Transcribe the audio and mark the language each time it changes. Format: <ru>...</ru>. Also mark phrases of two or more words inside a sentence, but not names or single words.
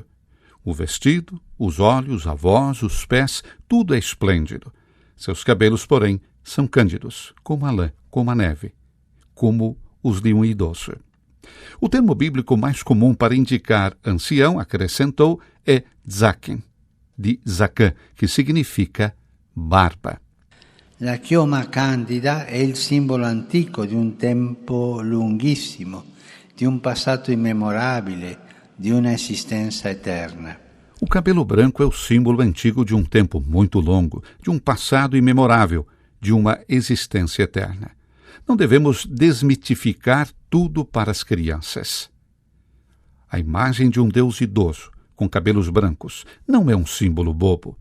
<pt>O vestido, os olhos, a voz, os pés, tudo é esplêndido. Seus cabelos, porém, são cândidos, como a lã, como a neve, como os de um idoso. O termo bíblico mais comum para indicar ancião, acrescentou, é Zaken, de Zacã, que significa barba.</pt> <it>La chioma candida è il simbolo antico di un tempo lunghissimo, di un passato immemorabile, di una esistenza eterna.</it> <pt>O cabelo branco é o símbolo antigo de um tempo muito longo, de um passado imemorável, de uma existência eterna. Não devemos desmitificar tudo para as crianças. A imagem de um Deus idoso, com cabelos brancos, não é um símbolo bobo.</pt>